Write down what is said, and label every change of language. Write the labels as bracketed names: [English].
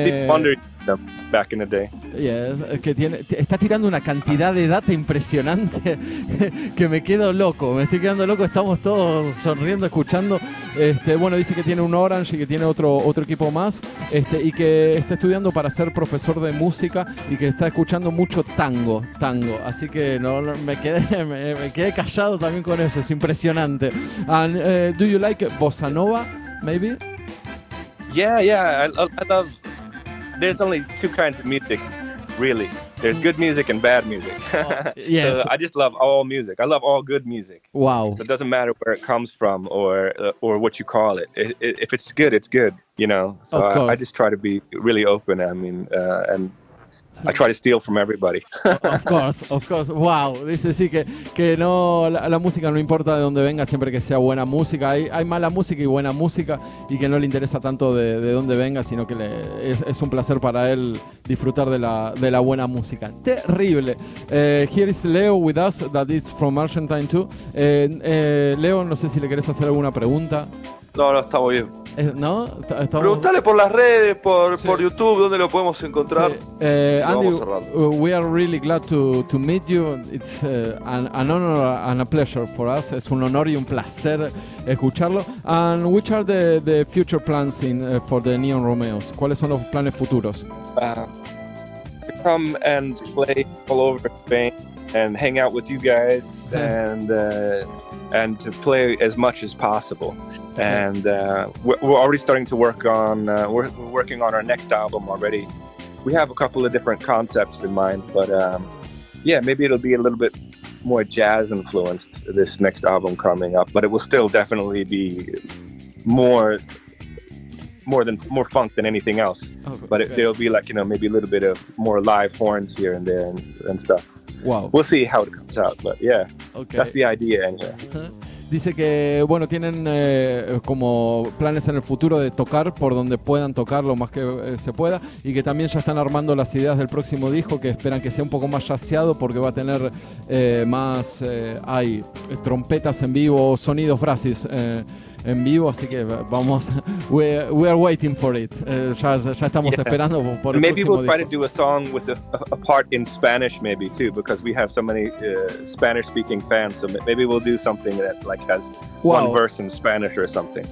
[English] Steve Wonder back in the day. [Spanish] Yeah, que está tirando una cantidad de data impresionante que me quedo loco. Me estoy quedando loco. Estamos todos sonriendo, escuchando. Bueno, dice que tiene un Orange y que tiene otro equipo más. Y que está estudiando para ser profesor de música y que está escuchando mucho tango. Así que me quedé callado también con eso. Es impresionante. [English] And do you like bossa nova, maybe? Yeah. I love... There's only two kinds of music, really. There's good music and bad music. Yes. So I just love all music. I love all good music. Wow. So it doesn't matter where it comes from or what you call it. If it's good, it's good, you know. So I just try to be really open. I mean, and I try to steal from everybody. Of course. Wow. [Spanish] Dice sí que no, la música no importa de dónde venga, siempre que sea buena música. Hay mala música y buena música, y que no le interesa tanto de dónde venga, sino que es un placer para él disfrutar de la buena música. Terrible. [English] Here is Leo with us, that is from Argentine too. [Spanish] Leo, no sé si le querés hacer alguna pregunta. No, está muy bien. ¿No? Preguntale por las redes, por YouTube, dónde lo podemos encontrar. Sí. [English] Andy, we are really glad to meet you. It's an honor and a pleasure for us. [Spanish] Es un honor y un placer escucharlo. [English] And which are the future plans for the Neon Romeoz? [Spanish] ¿Cuáles son los planes futuros? [English] To come and play all over Spain and hang out with you guys and to play as much as possible. And we're already starting to work on we're working on our next album already. We have a couple of different concepts in mind, but maybe it'll be a little bit more jazz influenced, this next album coming up, but it will still definitely be more funk than anything else. But there'll be like, maybe a little bit of more live horns here and there and stuff. Wow. We'll see how it comes out, but yeah, that's the idea anyway. [Spanish] Dice que, bueno, tienen como planes en el futuro de tocar por donde puedan tocar lo más que se pueda, y que también ya están armando las ideas del próximo disco, que esperan que sea un poco más jazzeado porque va a tener más hay trompetas en vivo, sonidos brasis en vivo, así que vamos, [English] we are waiting for it. [Spanish] Ya estamos esperando por el [English] maybe [Spanish] próximo [English] we'll try [Spanish] disco. [English] to do a song with a part in Spanish maybe too, because we have so many Spanish speaking fans, so maybe we'll do something that like has one verse in Spanish or something.